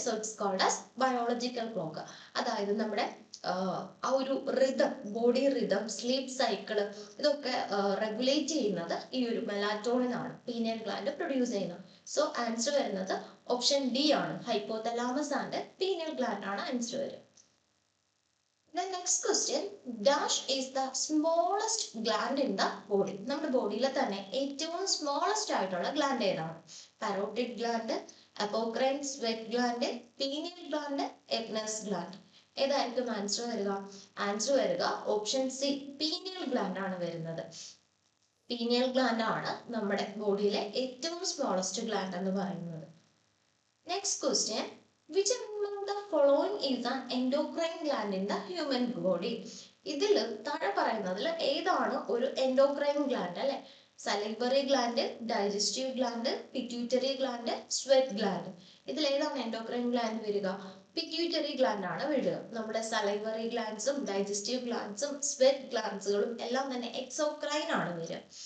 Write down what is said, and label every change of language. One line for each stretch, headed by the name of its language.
English: So it's called as biological clock.
Malayalam: അതായത് നമ്മുടെ ആ ഒരു rhythm, body rhythm, sleep cycle, ഇതൊക്കെ റെഗുലേറ്റ് ചെയ്യുന്നത് ഈ ഒരു മെലാറ്റോണിൻ ആണ് പീനിയൽ ഗ്ലാൻഡ് പ്രൊഡ്യൂസ് ചെയ്യുന്നത്. സോ ആൻസർ വരുന്നത് ഓപ്ഷൻ ഡി ആണ്, ഹൈപ്പോതലാമസ് ആൻഡ് പീനിയൽ ഗ്ലാൻഡ് ആണ് ആൻസർ വരിക.
English: The next question, dash is the smallest gland in the body.
Malayalam: നമ്മുടെ ബോഡിയിൽ തന്നെ ഏറ്റവും സ്മോളസ്റ്റ് ആയിട്ടുള്ള ഗ്ലാൻഡ് ഏതാണ്?
English: Parotid gland, apocrine sweat gland, pineal gland, എഗ്നസ് gland.
Malayalam: ഏതായിരിക്കും ആൻസർ വരിക? ആൻസർ വരിക ഓപ്ഷൻ സി, പീനിയൽ ഗ്ലാൻഡ് ആണ് വരുന്നത്. പീനിയൽ ഗ്ലാൻഡ് ആണ് നമ്മുടെ ബോഡിയിലെ ഏറ്റവും സ്മോളസ്റ്റ് ഗ്ലാൻഡ് എന്ന് പറയുന്നത്.
English: Next question, which among the following is an endocrine gland in the human body?
Malayalam: ഇതിൽ താഴെ പറയുന്നതിൽ ഏതാണ് ഒരു എൻഡോക്രൈൻ ഗ്ലാൻഡ് അല്ലെ?
English: Salivary gland, digestive gland, pituitary gland, sweat gland.
Malayalam: ഇതിൽ ഏതാണ് എൻഡോക്രൈൻ ഗ്ലാൻഡ് വരിക? പിറ്റ്യൂട്ടറി ഗ്ലാൻഡ് ആണ് വരിക. നമ്മുടെ സലൈവറി ഗ്ലാൻഡ്സും ഡൈജസ്റ്റീവ് ഗ്ലാൻഡ്സും സ്വെറ്റ് ഗ്ലാൻഡ്സുകളും എല്ലാം തന്നെ എക്സോക്രൈൻ ആണ് വരിക.